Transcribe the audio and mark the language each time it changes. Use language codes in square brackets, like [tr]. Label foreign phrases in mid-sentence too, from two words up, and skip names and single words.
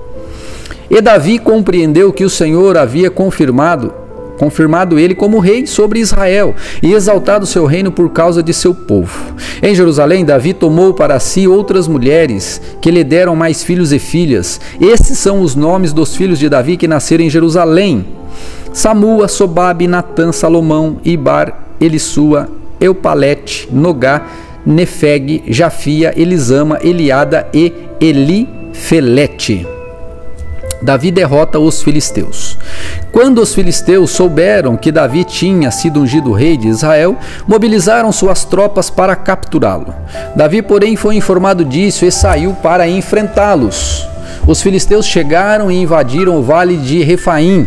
[pt] E Davi compreendeu que o Senhor havia confirmado ele como rei sobre Israel e exaltado seu reino por causa de seu povo. Em Jerusalém, Davi tomou para si outras mulheres que lhe deram mais filhos e filhas. Esses são os nomes dos filhos de Davi que nasceram em Jerusalém: Samua, Sobabe, Natã, Salomão, Ibar, Elissua, Eupalete, Nogá, Nefeg, Jafia, Elisama, Eliada e Elifelete. Davi derrota os filisteus. Quando os filisteus souberam que Davi tinha sido ungido rei de Israel, mobilizaram suas tropas para capturá-lo. Davi, porém, foi informado disso e saiu para enfrentá-los. Os filisteus chegaram e invadiram o vale de Refaim.